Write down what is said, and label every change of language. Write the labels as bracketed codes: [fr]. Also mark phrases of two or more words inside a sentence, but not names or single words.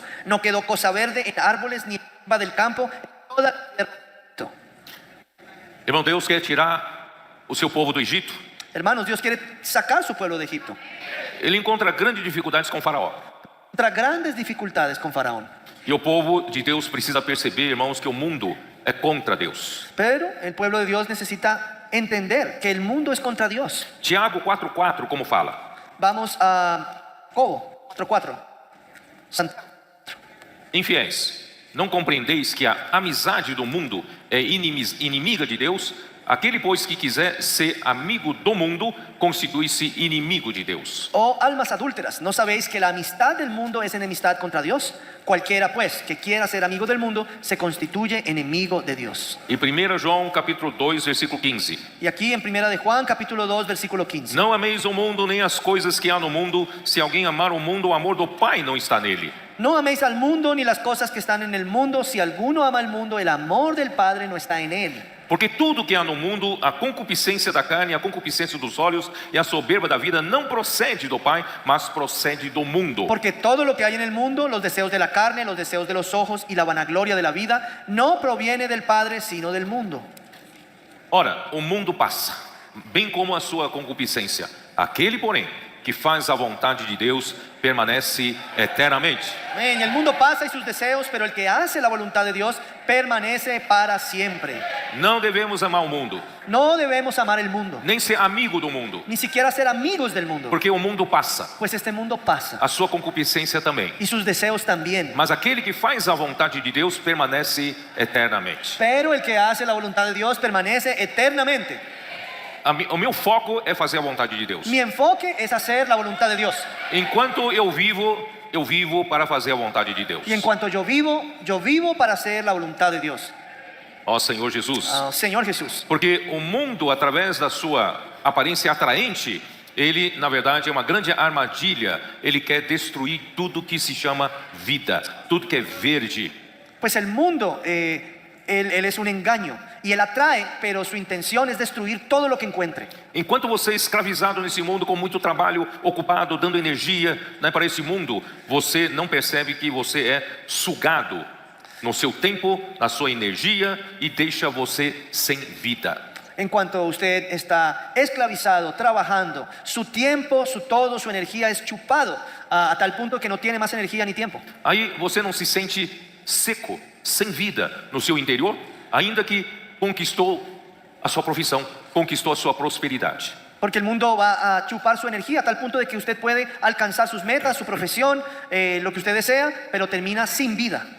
[es] No quedó cosa verde en árboles ni hierba del campo en toda la tierra de Egipto. [pt] Irmão, Deus quer tirar o seu povo do Egito. [es] Hermanos, Dios quiere sacar su pueblo de Egipto. [pt] Ele encontra grandes dificuldades com Faraó. [es] Contra grandes dificultades con Faraón. [pt] E o povo de Deus precisa perceber, irmãos, que o mundo é contra Deus. [es] Pero el pueblo de Dios necesita entender que el mundo es contra Dios. [pt] Tiago 4,4, como fala? [es] Vamos a Jacobo 4:4. [pt] Infiéis, não compreendeis que a amizade do mundo é inimiga de Deus? Aquele, pois, que quiser ser amigo do mundo, constitui-se inimigo de Deus. [es] Oh almas adúlteras, ¿no sabéis que la amistad del mundo es enemistad contra Dios? Cualquiera pues que quiera ser amigo del mundo se constituye enemigo de Dios. [pt] E 1 João capítulo 2, versículo 15. [es] Y aquí en 1 de Juan capítulo 2 versículo 15. [pt] Não ameis o mundo nem as coisas que há no mundo. Se alguém amar o mundo, o amor do Pai não está nele. [es] No améis al mundo ni las cosas que están en el mundo. Si alguno ama al mundo, el amor del Padre no está en él. [pt] Porque tudo que há no mundo, a concupiscência da carne, a concupiscência dos olhos e a soberba da vida, não procede do Pai, mas procede do mundo. [es] Porque todo lo que hay en el mundo, los deseos de la carne, los deseos de los ojos y la vanagloria de la vida, no proviene del Padre, sino del mundo. [pt] Ora, o mundo passa, bem como a sua concupiscência. Aquele, porém, que faz a vontade de Deus, permanece eternamente. [es] Amén. El mundo pasa y sus deseos, pero el que hace la voluntad de Dios permanece para siempre. [pt] Não devemos amar o mundo, [es] No debemos amar el mundo, [pt] nem ser amigo do mundo, [es] ni siquiera ser amigos del mundo, [pt] porque o mundo passa, [es] pues este mundo pasa [pt] a sua concupiscência também. [es] y sus deseos también. [pt] Mas aquele que faz a vontade de Deus permanece eternamente. [es] Pero el que hace la voluntad de Dios permanece eternamente. [pt] O meu foco é fazer a vontade de Deus. [es] Mi enfoque es hacer la voluntad de Dios. [pt] Enquanto eu vivo para fazer a vontade de Deus. [es] Y en cuanto yo vivo para hacer la voluntad de Dios. [pt] Ó Senhor Jesus. [es] Señor Jesús. [pt] Porque o mundo, através da sua aparência atraente, ele, na verdade, é uma grande armadilha. Ele quer destruir tudo que se chama vida, tudo que é verde. [es] Pues el mundo, él es un engaño y él atrae, pero su intención es destruir todo lo que encuentre. [pt] Enquanto você é escravizado nesse mundo com muito trabalho, ocupado, dando energia, né, para esse mundo, você não percebe que você é sugado no seu tempo, na sua energia e deixa você sem vida. [es] En cuanto usted está esclavizado, trabajando, su tiempo, su todo, su energía es chupado a tal punto que no tiene más energía ni tiempo. [pt] Aí você não se sente seco, sem vida no seu interior, ainda que conquistou a sua profissão, conquistou a sua prosperidade. [es] Porque el mundo va a chupar su energía a tal punto de que usted puede alcanzar sus metas, su profesión, lo que usted desea, pero termina sin vida.